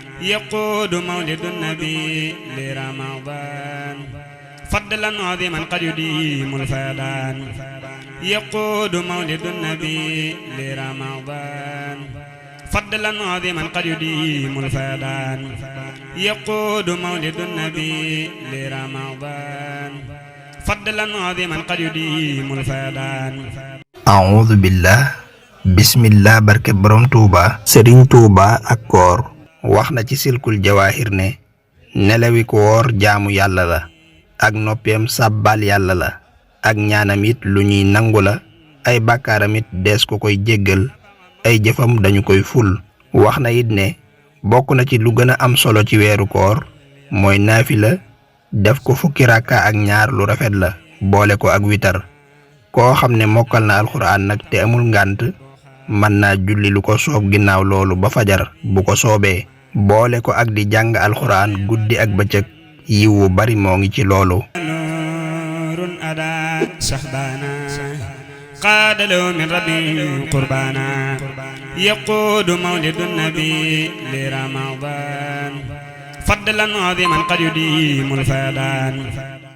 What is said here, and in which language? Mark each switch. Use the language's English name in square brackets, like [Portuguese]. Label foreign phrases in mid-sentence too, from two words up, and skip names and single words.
[Arabic] يقود مولد النبي لرمضان فضلا عظيما قد يديم الفيضان يقود مولد النبي لرمضان فضلا عظيما قد يديم الفيضان يقود مولد النبي لرمضان فضلا عظيما قد يديم الفيضان أعوذ بالله [Wolof] bismillah barke borom Touba Serigne Touba ak koor wax na ci silkul jawaahir ne nelawi koor jaamu yàlla la ak noppeem sàbbal yàlla la ak ñaanam it lu ñuy nangu la ay bàkkaaram it dees ko koy jéggal ay jëfam dañu koy ful wax na it ne bokk na ci lu gën a am solo ci weeru koor mooy naafila def ko fukki rakka ak ñaar lu rafet la boole ko ak witar koo xam ne mokkal na alxuraan nag te amul ngànt mën naa julli lu ko soob ginnaaw loolu ba fajar bu ko soobee boole ko ak di jàng alxuraan guddi ak bëccëg yiw wu bari moo ngi ci loolu [Arabic] نور أدى شهبانا قاد له من ربي قربانا يقود مولد النبي لرمضان فضلا عظيما قد يديم الفيضان